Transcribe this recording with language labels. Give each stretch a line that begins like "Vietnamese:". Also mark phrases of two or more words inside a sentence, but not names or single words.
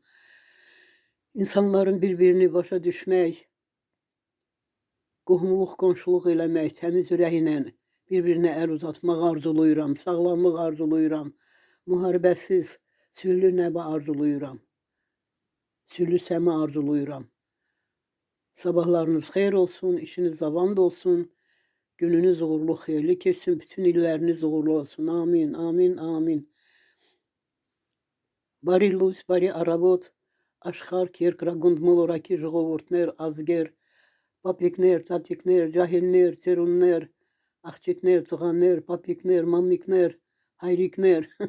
Azerbaijani: İnsanların bir-birini başa düşmək, qohumluq, qonşuluq eləmək, təmiz ürəklə bir-birinə əl uzatmaq arzulayıram, sağlamlıq arzulayıram, müharibəsiz, sülhlü nəbi arzulayıram, sülhlü səma arzulayıram. Sabahlarınız xeyir olsun, işiniz zavamda olsun, gününüz uğurlu, xeyirli keçsin, bütün illəriniz uğurlu olsun. Amin, amin, amin.
Armenian: Բարի լույս, բարի առավոտ, աշխարհ երկրագունդ մոլորակի ժողովուրդներ, ազգեր, պապիկներ, տատիկներ, ջահելներ, ծերուններ, աղջիկներ, ծղաներ, պապիկներ, մամիկներ, հայրիկներ։